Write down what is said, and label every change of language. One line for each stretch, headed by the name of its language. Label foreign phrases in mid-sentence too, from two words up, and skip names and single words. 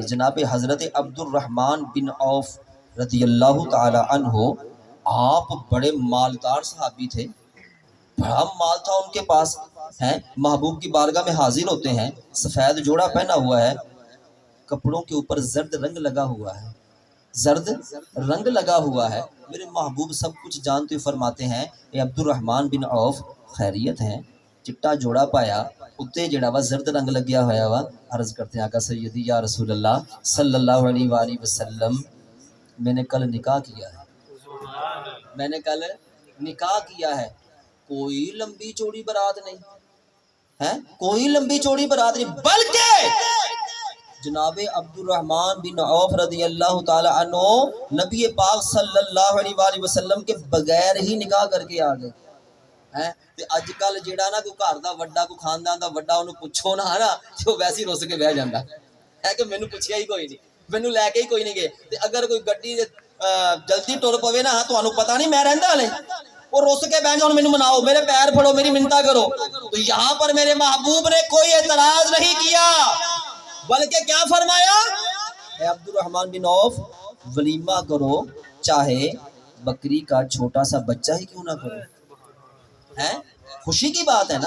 Urdu: جناب حضرت عبد الرحمن بن عوف
Arabic: رضی اللہ تعالی عنہ،
Urdu: آپ بڑے مالدار صحابی تھے، بڑا مال تھا ان کے پاس، ہیں محبوب کی بارگاہ میں حاضر ہوتے ہیں، سفید جوڑا پہنا ہوا ہے، کپڑوں کے اوپر زرد رنگ لگا ہوا ہے، زرد رنگ لگا ہوا ہے، میرے محبوب سب کچھ جانتے ہوئے فرماتے ہیں اے عبد الرحمن بن عوف خیریت ہے؟
Punjabi: چٹا جوڑا پایا، اتے جڑا وا زرد رنگ لگیا ہوا وا،
Urdu: عرض کرتے ہیں آقا سیدی یا رسول اللہ
Arabic: صلی اللہ علیہ وآلہ وسلم،
Urdu: میں نے کل نکاح کیا ہے، میں نے کل نکاح کیا ہے، کوئی لمبی چوڑی برات نہیں ہے، کوئی لمبی چوڑی برات نہیں، بلکہ جناب عبد الرحمن بن عوف
Arabic: رضی اللہ تعالی عنہ
Urdu: نبی پاک
Arabic: صلی اللہ علیہ وآلہ وسلم
Urdu: کے بغیر ہی نکاح کر کے آ گئے ہیں۔
Punjabi: تے اج کل جیڑا نا کوئی گھر دا وڈا، کوئی خاندان دا وڈا، انہوں پوچھو نا نا تو ویسے ہی رس کے بہ جاندا ہے کہ مینوں پوچھیا ہی کوئی نہیں، مینوں لے کے ہی کوئی نہیں گئے، تے اگر کوئی گڈی جلدی ٹر پوے نا تانوں پتہ نہیں میں رہندا ہلے، وہ رس کے بہ جاؤ، مینوں مناؤ، میرے پیر پھڑو، میری منتا کرو،
Urdu: تو یہاں پر میرے محبوب نے کوئی اعتراض نہیں کیا، بلکہ کیا فرمایا اے عبد الرحمن بن عوف ولیمہ کرو، چاہے بکری کا چھوٹا سا بچہ ہی کیوں نہ کرو، ہے خوشی کی بات ہے نا۔